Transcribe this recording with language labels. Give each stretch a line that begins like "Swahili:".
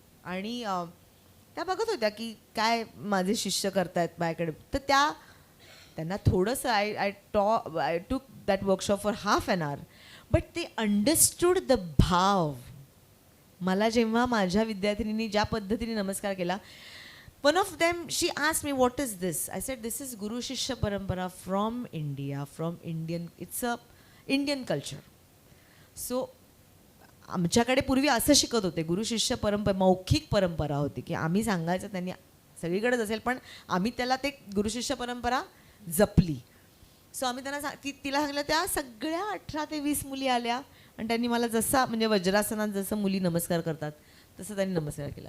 Marathi: आणि त्या बघत होत्या की काय माझे शिष्य करतायत माझ्याकडे. तर त्यांना थोडंसं
English: I took that workshop for half an hour, but ते understood the भाव.
Marathi: मला जेव्हा माझ्या विद्यार्थिनींनी ज्या पद्धतीने नमस्कार केला,
English: One of them she asked me what is this. I said this is guru शिष्य परंपरा from India, from Indian, it's a Indian culture.
Marathi: So आमच्याकडे पूर्वी असं शिकत होते, गुरु शिष्य परंपरा मौखिक परंपरा होती की आम्ही सांगायचं, त्यांनी सगळीकडेच असेल पण आम्ही त्याला ते गुरु शिष्य परंपरा जपली. सो आम्ही त्यांना तिला सांगितलं, त्या सगळ्या 18 ते 20 मुली आल्या आणि त्यांनी मला जसा म्हणजे वज्रासनात जसं मुली नमस्कार करतात तसं त्यांनी नमस्कार केला.